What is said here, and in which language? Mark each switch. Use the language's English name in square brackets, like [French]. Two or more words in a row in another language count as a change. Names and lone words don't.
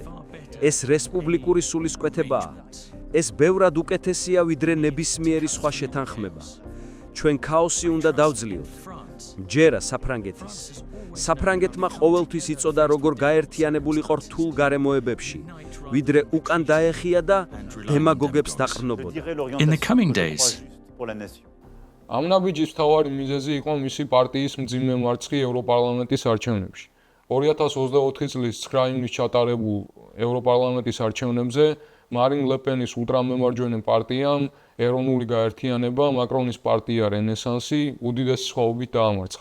[Georgian] ეს რესპუბლიკური სულისკვეთებაა. ეს ბევრად უკეთესია, ვიდრე ნებისმიერი სხვა შეთანხმება. ჩვენ ქაოსი უნდა დავძლიოთ. მჯერა საფრანგეთის. საფრანგეთმა ყოველთვის იწოდა, როგორ გაერთიანებულიყო რთულ გარემოებებში, ვიდრე უკან დაეხია და დემაგოგებს დაყრნობოდა. [English] In the coming days, [Georgian] ამ ნაბიჯის მთავარი მიზეზი იყო მისი პარტიის მძიმე მარცხი ევროპარლამენტის არჩევნებში. 2024 წლის 9 ივნისს ჩატარებულ ევროპარლამენტის არჩევნებზე მარინ ლე-პენის ულტრამემარჯვენე პარტიამ ეროვნული გაერთიანება, მაკრონის პარტია რენესანსი უდიდესი სხვაობით დაამარცხა.